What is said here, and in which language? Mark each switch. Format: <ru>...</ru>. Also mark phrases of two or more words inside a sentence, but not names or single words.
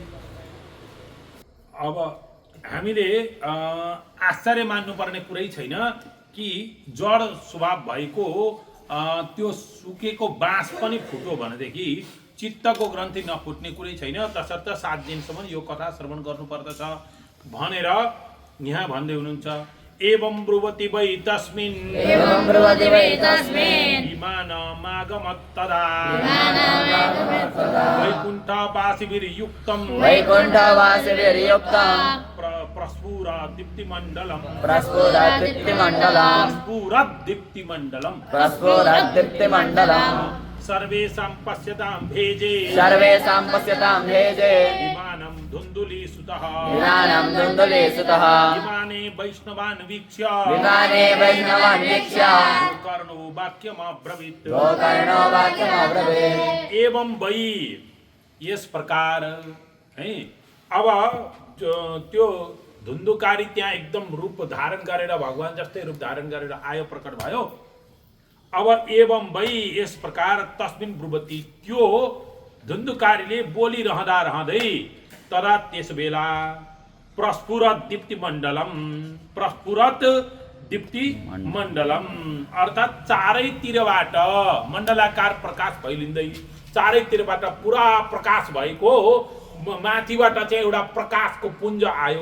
<ne>अब हामीले आश्चर्य मान्नुपर्ने कुरै छैन कि जड स्वभाव भएको त्यो सुकेको बाँस पनि फुट्यो भनेदेखि चित्तको ग्रन्थि नफुट्ने कुरै छैन। तसर्थ 7 दिनसम्म यो कथा श्रवण गर्नुपर्दछ भनेर यहाँ भन्दै हुनुहुन्छ।</ne> <sa>एवं ब्रुवति वै तस्मिन् विमानमागमत्तदा वैकुण्ठवासिभिर्युक्तं प्रस्फुरद्दीप्तिमण्डलम् सर्वेषां पश्यतां भेजे विमानं धुन्धुलीसुतः विमाने वैष्णवान् वीक्ष्य गोकर्णो वाक्यमब्रवीत्। एवं वै</sa> <ne>यस प्रकार है। अब त्यो धुन्धुकारी त्यहाँ एकदम रूप धारण गरेर भगवान जस्तै रूप धारण गरेर आयो, प्रकट भयो। अब</ne> <sa>एवं वै</sa> <ne>यस प्रकार</ne> <sa>तस्मिन् ब्रुवति</sa> <ne>त्यो धुन्धुकारीले बोलिरहँदै तदा त्यस बेला</ne> <sa>प्रस्फुरत दीप्तिमण्डलम</sa> <ne>अर्थात् चारैतिरबाट मण्डलाकार प्रकाश फैलिँदै चारैतिरबाट पुरा प्रकाश भएको माथिबाट चाहिँ एउटा प्रकाशको पुञ्ज आयो।</ne>